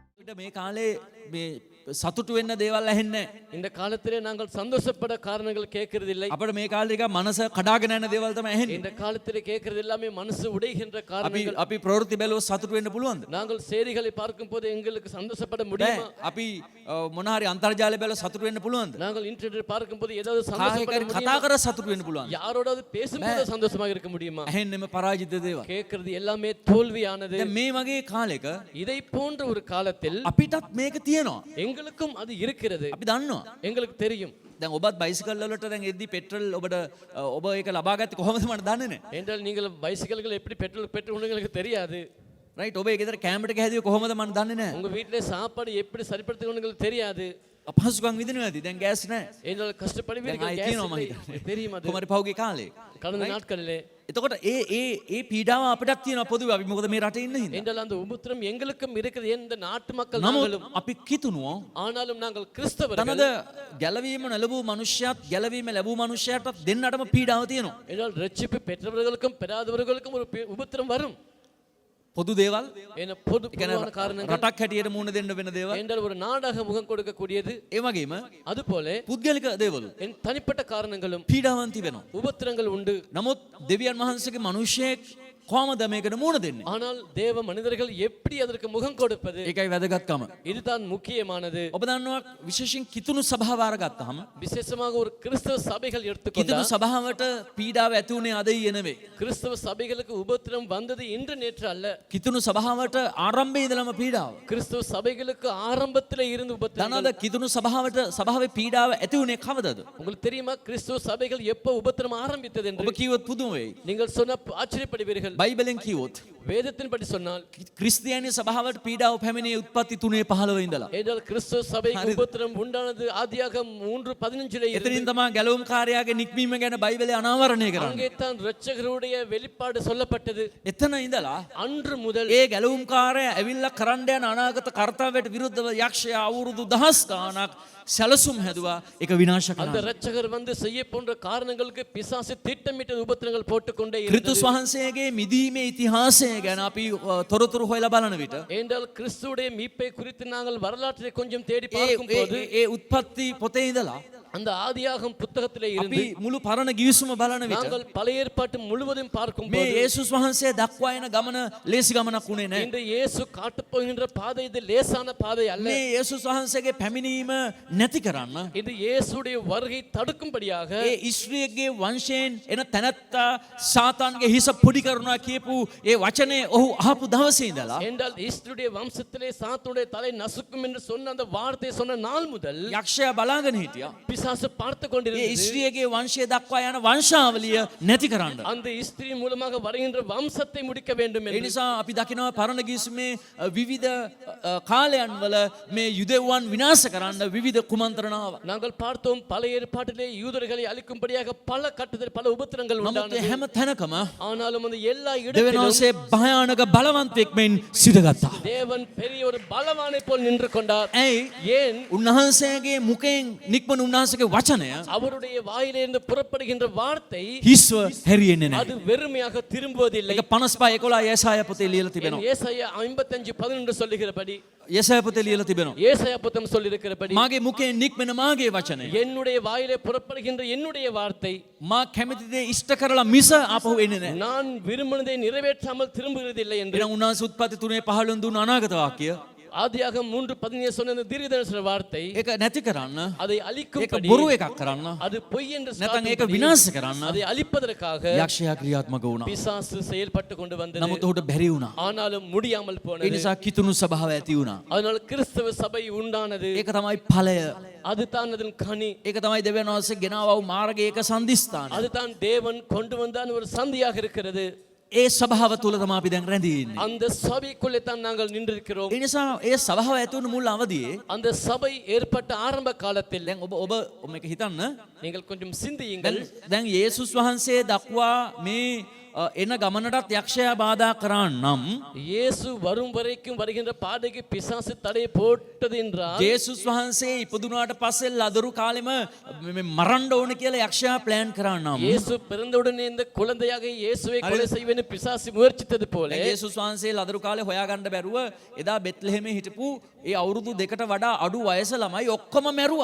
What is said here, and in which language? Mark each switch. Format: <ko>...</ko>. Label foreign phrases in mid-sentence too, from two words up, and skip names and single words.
<si>අපිට මේ කාලේ මේ සතුටු වෙන්න දේවල් ඇහෙන්නේ</si> <ta>இந்த காலத்திலே நாங்கள் சந்தோஷப்பட காரணங்கள் கேட்கறதில்லை.</ta> <si>අපිට මේ කාලේ එක මනස කඩාගෙන යන දේවල් තමයි ඇහෙන්නේ.</si> <ta>இந்த காலத்திலே கேட்கறது எல்லாமே மனசு உடைகின்ற</ta> <si>අපි</si> <ta>காரணங்கள்.</ta> <si>අපි ප්‍රවෘත්ති බැලුවොත් සතුටු වෙන්න පුළුවන්ද?</si> <ta>நாங்கள் செய்திகளை பார்க்கும்போது எங்களுக்கு சந்தோஷப்பட முடியுமா?</ta> <si>අපි මොන හරි අන්තර්ජාලය බැලුවොත් සතුටු වෙන්න පුළුවන්ද?</si> <ta>நாங்கள் இன்டர்நெட் பார்க்கும்போது ஏதாவது</ta> <si>කාගේ</si> <ta>சந்தோஷப்பட</ta> <si>හරි කතා</si> <ta>முடியுமா?</ta> <si>කර සතුටු වෙන්න පුළුවන්ද?</si> <ta>யாரோடாவது பேசும்போது சந்தோஷமாக இருக்க முடியுமா?</ta> <si>ඇහෙන්නේම පරාජිත දේවල්.</si> <ta>கேட்கறது எல்லாமே தோல்வியானது.</ta> <si>දැන් මේ වගේ කාලෙක</si> <ta>இதை போன்ற ஒரு காலத்தில்</ta> <si>අපිටත් මේක තියෙනවා.</si> <ta>எங்களுக்கும் அது இருக்கிறது.</ta> <si>අපි දන්නවා.</si> <ta>எங்களுக்கு தெரியும்.</ta> <si>දැන් ඔබත් බයිසිකල් වලට දැන් එද්දි පෙට්‍රල් ඔබට ඔබ ඒක ලබා ගත්තේ කොහොමද මට දන්නේ නැහැ.</si> <ta>என்றால் நீங்கள் பைசிக்கல்கள் எப்படி பெட்ரோல் பெட்ரோல் உங்களுக்கு தெரியாது.</ta> <si>රයිට් ඔබ ඒ ගෙදර කැමරට හැදුවේ කොහොමද මට දන්නේ නැහැ.</si> <ta>உங்க வீட்டிலே சாப்பாடு எப்படி சரிப்படுத்துறது உங்களுக்கு தெரியாது.</ta> <si>අපහසුකම් විඳිනවා ඇති. දැන් ගෑස් නැහැ.</si> <ta>என்றால் கஷ்டப்படுவீர்கள்.</ta> <si>දැන් ආයේ</si> <ta>கேஸ்</ta> <si>තියෙනවා මම</si> <ta>இல்லை.</ta> <si>හිතන්නේ.</si> <ta>தெரியும் அது.</ta> <si>කොහමද පහුගිය කාලේ.</si> <ta>கடந்த நாட்களிலே</ta> <si>එතකොට ඒ පීඩාව අපිටත් තියෙනවා පොදුවේ. අපි මොකද මේ රටේ ඉන්න හින්දා.</si> <ta>என்றால் அந்த உபத்திரம் எங்களுக்கும் இருக்கிறது. எந்த நாட்டு மக்கள்</ta> <si>නමුත්</si> <ta>நாங்களும்.</ta> <si>අපි කිතුණුවෝ</si> <ta>ஆனாலும் நாங்கள் கிறிஸ்தவர்கள்.</ta> <si>තනද ගැලවීම ලැබූ මනුෂ්‍යයත් ගැලවීම ලැබූ මනුෂ්‍යයටත් දෙන්නටම පීඩාව තියෙනවා.</si> <ta>என்றால் ரட்சிப்பு பெற்றவர்களுக்கும் பெறாதவர்களுக்கும் ஒரு உபத்திரம் வரும்.</ta> <si>පොදු දේවල්</si> <ta>என பொதுவான காரணங்கள்.</ta> <si>රටක් හැටියට මුණ දෙන්න වෙන දේවල්.</si> <ta>என்றால் ஒரு நாடாக முகம் கொடுக்கக்கூடியது.</ta> <si>ඒ වගේම</si> <ta>அதுபோல</ta> <si>පුද්ගලික දේවල්</si> <ta>என் தனிப்பட்ட காரணங்களும்</ta> <si>පීඩාවන් තිබෙනවා.</si> <ta>உபத்திரங்கள் உண்டு.</ta> <si>නමුත් දෙවියන් වහන්සේගේ මනුෂ්‍යයෙක් කොහමද මේකට මුණ දෙන්නේ?</si> <ta>ஆனால் தேவ மனிதர்கள் எப்படி அதற்கு முகம் கொடுப்பது?</ta> <si>ඒකයි වැදගත්කම.</si> <ta>இதுதான் முக்கியமானது.</ta> <si>ඔබ දන්නවා විශේෂයෙන් කිතුණු සභාව අරගත්තාම</si> <ta>விசேஷமாக ஒரு கிறிஸ்தவ சபைகள்</ta> <si>කිතුණු</si> <ta>எடுத்துக்கொண்டால்</ta> <si>සභාවට පීඩාව ඇති වුණේ අද ඊයේ නෙවෙයි.</si> <ta>கிறிஸ்தவ சபைகளுக்கு உபத்திரம் வந்தது இன்று நேற்று அல்ல.</ta> <si>කිතුණු සභාවට ආරම්භයේ ඉඳලම පීඩාව.</si> <ta>கிறிஸ்தவ சபைகளுக்கு ஆரம்பத்திலே இருந்து உபத்திரம்.</ta> <si>දනද කිතුණු සභාවට සභාවේ පීඩාව ඇති වුණේ කවදද?</si> <ta>உங்களுக்கு தெரியுமா கிறிஸ்தவ சபைகள் எப்ப உபத்திரம் ஆரம்பித்தது</ta> <si>ඔබ</si> <ta>என்று?</ta> <si>කිව්වොත් පුදුම වෙයි.</si> <ta>நீங்கள் சொன்ன ஆச்சரியப்படுவீர்கள்.</ta> <si>බයිබලෙන් කිව්වොත්</si> <ta>வேதத்தின்படி சொன்னால்</ta> <si>ක්‍රිස්තියානි සභාවට පීඩාව පැමිණියේ උත්පත්ති 3:15 ඉඳලා.</si> <ta>என்றால் கிறிஸ்தவ சபைக்கு உபத்திரம் உண்டானது ஆதியாகமம் 3:15 இருந்து.</ta> <si>එතනින් තමයි ගැලවුම් කාර්යයාගේ නික්මීම ගැන බයිබලයේ අනාවරණය කරන්නේ.</si> <ta>அங்கே தான் இரட்சகருடைய வெளிப்பாடு சொல்லப்பட்டது.</ta> <si>එතන ඉඳලා</si> <ta>அன்று முதல்</ta> <si>ඒ ගැලවුම් කාර්යය ඇවිල්ලා කරන්න යන අනාගත කර්තව්‍යයට විරුද්ධව යක්ෂයා අවුරුදු දහස් ගාණක් සැලසුම් හැදුවා. ඒක විනාශ</si> <ta>அந்த</ta> <si>කරන්න.</si> <ta>இரட்சகர் வந்து செய்ய போன்ற காரணங்களுக்கு பிசாசு திட்டமிட்ட உபத்திரங்கள் போட்டுக்கொண்டே</ta> <si>ක්‍රිස්තුස්</si> <ta>இருந்தது.</ta> <si>වහන්සේගේ මිදීමේ ඉතිහාසය ගැන අපි තොරතුරු හොයලා බලන විට</si> <ta>என்றால் கிறிஸ்துவுடைய மீட்பை குறித்து நாங்கள் வரலாற்றை கொஞ்சம் தேடி</ta> <si>ඒ</si> <ta>பார்க்கும் போது</ta> <si>ඒ උත්පත්ති පොතේ ඉඳලා</si> <ta>அந்த ஆதியாகமம் புத்தகத்திலே</ta> <si>අපි</si> <ta>இருந்து</ta> <si>මුළු පරණ ගිවිසුම බලන විට</si> <ta>நாங்கள் பழைய ஏற்பாட்டு முழுவதும் பார்க்கும்</ta> <si>මේ</si> <ta>போது</ta> <si>යේසුස් වහන්සේ දක්වා එන ගමන ලේසි ගමනක් උනේ නැහැ.</si> <ta>இந்த இயேசு காட்டப் போகின்ற பாதை இது லேசான பாதை அல்ல.</ta> <si>මේ යේසුස් වහන්සේගේ පැමිණීම නැති කරන්න</si> <ta>இது இயேசுடைய வருகை தடுக்கும்படியாக</ta> <si>ඒ ඉස්රායෙල්ගේ වංශයෙන් එන තැනැත්තා සාතාන්ගේ හිස පොඩි කරනවා කියපු ඒ වචනේ ඔහු අහපු දවසේ ඉඳලා</si> <ta>என்றால் இஸ்ரவேலுடைய வம்சத்திலே சாத்தானுடைய தலை நசுக்கும் என்று சொன்ன அந்த வார்த்தை சொன்ன நாள் முதல்</ta> <si>යක්ෂයා බලාගෙන හිටියා.</si> <ta>பிசாசு பார்த்து</ta> <si>ඒ</si> <ta>கொண்டிருந்தது.</ta> <si>ඉස්රායෙල්ගේ වංශය දක්වා යන වංශාවලිය නැති කරන්න.</si> <ta>அந்த ஸ்திரீ மூலமாக வருகின்ற வம்சத்தை முடிக்க வேண்டும்</ta> <si>ඒ</si> <ta>என்று.</ta> <si>නිසා අපි දකිනවා පරණ ගිවිසුමේ විවිධ කාලයන් වල මේ යුදෙව්වන් විනාශ කරන්න විවිධ කුමන්ත්‍රණ ආවා.</si> <ta>நாங்கள் பார்த்தோம் பழைய ஏற்பாட்டிலே யூதர்களை அழிக்கும்படியாக பல கட்டுதல் பல உபத்திரங்கள்</ta> <si>නමුත්</si> <ta>உண்டானது.</ta> <si>ඒ හැම තැනකම</si> <ta>ஆனாலும் அந்த எல்லா</ta> <si>දෙවියන්</si> <ta>இடத்திலும்</ta> <si>වහන්සේ භයානක බලවන්තයෙක් මෙන් සිටගත්තා.</si> <ta>தேவன் பெரிய ஒரு பலவானை போல் நின்று கொண்டார்.</ta> <si>ඇයි?</si> <ta>ஏன்?</ta> <si>උන්වහන්සේගේ මුඛයෙන් නික්මන උන්වහන්සේගේ වචනය</si> <ta>அவருடைய வாயிலிருந்து புறப்படுகின்ற வார்த்தை</ta> <si>හිස්ව හැරියෙන්නේ</si> <ta>அது</ta> <si>නැහැ.</si> <ta>வெறுமையாக திரும்புவதில்லை.</ta> <si>ඒක 55:11 යெசாයා පොතේ ලියලා තිබෙනවා.</si> <ta>ஏசாயா 55:11 சொல்லுகிறபடி,</ta> <si>යெசாයා පොතේ ලියලා තිබෙනවා.</si> <ta>ஏசாயா புத்தகம் சொல்லியிருக்கிறபடி,</ta> <si>මාගේ මුඛයෙන් නික්මන මාගේ වචනය</si> <ta>என்னுடைய வாயிலே புறப்படுகின்ற என்னுடைய வார்த்தை</ta> <si>මා කැමති දේ ඉෂ්ට කරලා මිස ආපහු එන්නේ නැහැ.</si> <ta>நான் விரும்பினதை நிறைவேற்றாமல் திரும்புகிறதில்லை என்று.</ta> <si>එනම් උන්වහන්සේ උත්පත්ති 3:15 දුන්න අනාගත වාක්‍ය</si> <ta>ஆதியாக 3:17 சொன்ன அந்த தீர்க்கதரிசன வார்த்தை</ta> <si>ඒක නැති කරන්න,</si> <ta>அதை</ta> <si>ඒක</si> <ta>அழிக்கும்படி,</ta> <si>බොරු එකක් කරන්න,</si> <ta>அது பொய் என்று</ta> <si>නැත්නම් ඒක</si> <ta>சாட்டும்படி,</ta> <si>විනාශ කරන්න</si> <ta>அதை அழிப்பதற்காக</ta> <si>යක්ෂයා ක්‍රියාත්මක වුණා.</si> <ta>பிசாசு செயல்பட்டு கொண்டு வந்தது.</ta> <si>නමුත් ඔහුට බැරි වුණා.</si> <ta>ஆனாலும் முடியாமல்</ta> <si>ඒ</si> <ta>போனது.</ta> <si>නිසා කිතුණු සභාව ඇති වුණා.</si> <ta>அதனால் கிறிஸ்தவ சபை உண்டானது.</ta> <si>ඒක තමයි ඵලය.</si> <ta>அதுதான் அதன் கனி.</ta> <si>ඒක තමයි දෙවියන් වහන්සේ ගෙනාවු මාර්ගයේ එක සම්දිස්ථාන.</si> <ta>அதுதான் தேவன் கொண்டு வந்தான ஒரு சந்தியாக இருக்கிறது.</ta> <si>ඒ සභාව තුල තමයි අපි දැන් රැඳී ඉන්නේ.</si> <ta>அந்த சபைக்குள்ளே தான் நாங்கள் நின்றிருக்கிறோம்.</ta> <si>ඒ නිසා ඒ සභාව ඇති වුණු මුල් අවදියේ</si> <ta>அந்த சபை ஏற்பட்ட ஆரம்ப காலத்தில்</ta> <si>දැන් ඔබ මේක හිතන්න.</si> <ta>நீங்கள் கொஞ்சம் சிந்தியுங்கள்.</ta> <si>දැන් යේසුස් වහන්සේ දක්වා මේ එන ගමනටත් යක්ෂයා බාධා කරන්නම්</si> <ta>இயேசு வரும் வரைக்கும் வருகின்ற பாதைக்கு பிசாசு தடை போட்டது என்றால்</ta> <si>ජේසුස් වහන්සේ ඉපදුනාට පස්සේ ලදරු කාලෙම මරන්න ඕන කියලා යක්ෂයා ප්ලෑන් කරන්නම්</si> <ta>இயேசு பிறந்தவுடனே இந்த குழந்தையாக இயேசுவை கொலை செய்வேன்னு பிசாசு முயற்சித்தது போல</ta> <si>ජේසුස් වහන්සේ ලදරු කාලේ හොයාගන්න බැරුව එදා බෙත්ලෙහෙමේ හිටපු ඒ අවුරුදු දෙකට වඩා අඩු වයස ළමයි ඔක්කොම මැරුවා</si>